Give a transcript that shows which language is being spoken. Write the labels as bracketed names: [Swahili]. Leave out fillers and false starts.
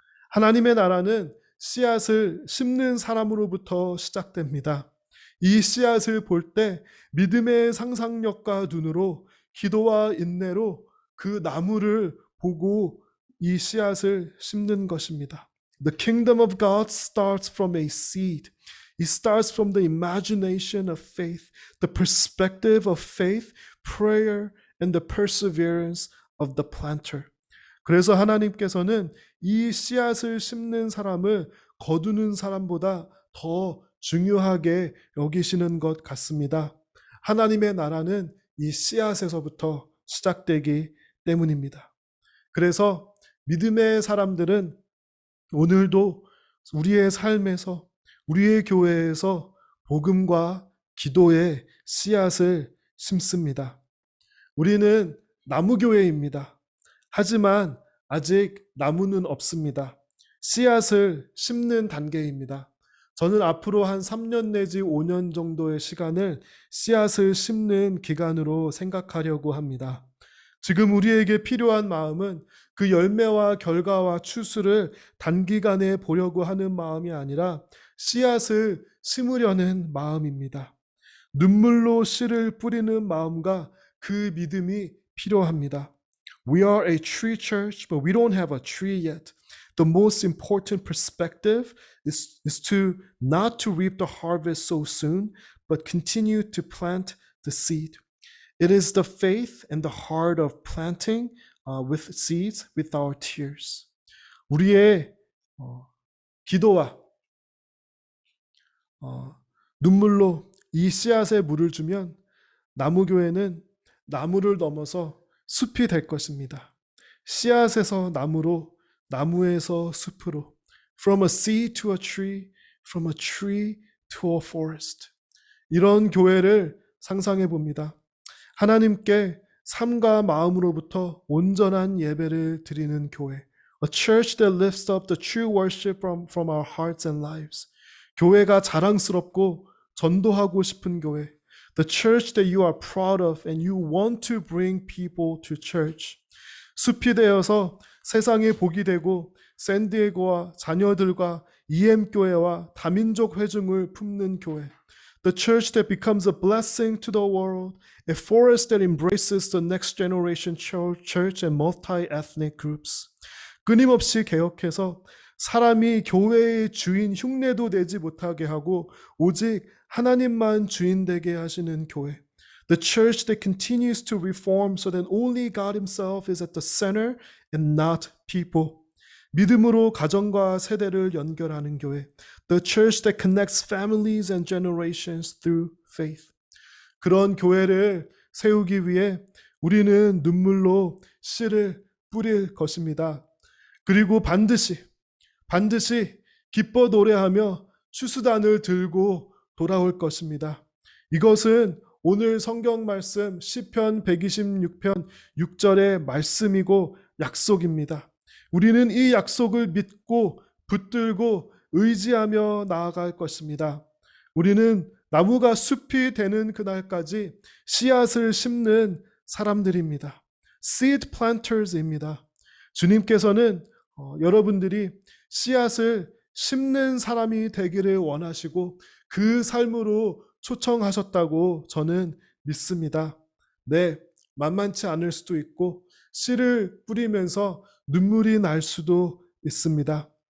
[Korean] 하나님의 나라는 씨앗을 심는 사람으로부터 시작됩니다. 이 씨앗을 볼 때 믿음의 상상력과 눈으로 기도와 인내로 그 나무를 보고 이 씨앗을 심는 것입니다. [English] The kingdom of God starts from a seed. It starts from the imagination of faith, the perspective of faith, prayer, and the perseverance of the planter. [Korean] 그래서 하나님께서는 이 씨앗을 심는 사람을 거두는 사람보다 더 중요하게 여기시는 것 같습니다. 하나님의 나라는 이 씨앗에서부터 시작되기 때문입니다. 그래서 믿음의 사람들은 오늘도 우리의 삶에서, 우리의 교회에서 복음과 기도의 씨앗을 심습니다. 우리는 나무교회입니다. 하지만 아직 나무는 없습니다. 씨앗을 심는 단계입니다. 저는 앞으로 한 3년 내지 5년 정도의 시간을 씨앗을 심는 기간으로 생각하려고 합니다. 지금 우리에게 필요한 마음은 그 열매와 결과와 추수를 단기간에 보려고 하는 마음이 아니라 씨앗을 심으려는 마음입니다. 눈물로 씨를 뿌리는 마음과 그 믿음이 필요합니다. [English] We are a tree church, but we don't have a tree yet. The most important perspective is to not to reap the harvest so soon, but continue to plant the seed. It is the faith and the heart of planting with seeds with our tears. [Korean] 우리의 기도와 눈물로 이 씨앗에 물을 주면 나무교회는 나무를 넘어서 숲이 될 것입니다. 씨앗에서 나무로, 나무에서 숲으로. [English] From a seed to a tree, from a tree to a forest. [Korean] 이런 교회를 상상해 봅니다. 하나님께 삶과 마음으로부터 온전한 예배를 드리는 교회. [English] A church that lifts up the true worship from our hearts and lives. [Korean] 교회가 자랑스럽고 전도하고 싶은 교회. [English] The church that you are proud of and you want to bring people to church. [Korean] 숲이 되어서 세상에 복이 되고 샌디에고와 자녀들과 EM교회와 다민족 회중을 품는 교회. [English] The church that becomes a blessing to the world, a forest that embraces the next generation church and multi-ethnic groups. [Korean] 끊임없이 개혁해서 사람이 교회의 주인 흉내도 내지 못하게 하고 오직 하나님만 주인 되게 하시는 교회. [English] The church that continues to reform so that only God himself is at the center and not people. [Korean] 믿음으로 가정과 세대를 연결하는 교회. [English] The church that connects families and generations through faith. [Korean] 그런 교회를 세우기 위해 우리는 눈물로 씨를 뿌릴 것입니다. 그리고 반드시 기뻐 노래하며 추수단을 들고 돌아올 것입니다. 이것은 오늘 성경 말씀 시편 126편 6절의 말씀이고 약속입니다. 우리는 이 약속을 믿고 붙들고 의지하며 나아갈 것입니다. 우리는 나무가 숲이 되는 그날까지 씨앗을 심는 사람들입니다. [English] Seed planters [Korean] 입니다. 주님께서는 여러분들이 씨앗을 심는 사람이 되기를 원하시고 그 삶으로 초청하셨다고 저는 믿습니다. 네, 만만치 않을 수도 있고 씨를 뿌리면서 눈물이 날 수도 있습니다.